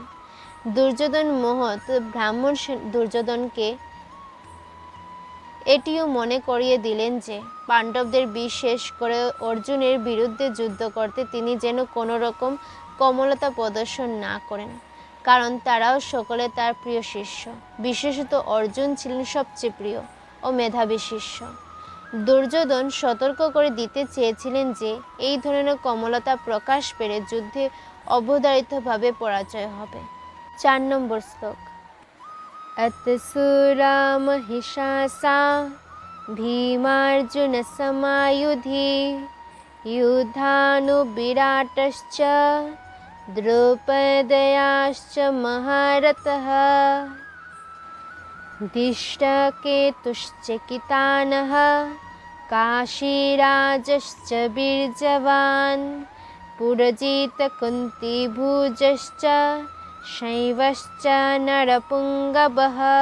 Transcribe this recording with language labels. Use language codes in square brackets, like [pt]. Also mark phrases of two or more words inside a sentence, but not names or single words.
[bn] দুর্যোধন মহৎ ব্রাহ্মণ দুর্যোধনকে এটিও মনে করিয়ে দিলেন যে পাণ্ডবদের বিশেষ করে অর্জুনের বিরুদ্ধে যুদ্ধ করতে তিনি যেন কোনো রকম কোমলতা প্রদর্শন না করেন, কারণ তারাও সকলে তার প্রিয় শিষ্য। বিশেষত অর্জুন ছিলেন সবচেয়ে প্রিয় ও মেধাবী শিষ্য। দুর্যোধন সতর্ক করে দিতে চেয়েছিলেন যে এই ধরনের কোমলতা প্রকাশ পেলে যুদ্ধে অবধারিতভাবে পরাজয় হবে। 4 নম্বর শ্লোক। [sa] अतसुरा महिषासा भीमार्जुन समायुधि युद्धानुविराटश्च द्रौपदयाश्च महारथः दिष्टकेतुश्चकितानः काशीराजश्च बीर्जवान् पुरजितकुन्तीभुजश्च शैवश्च नरपुङ्गवः।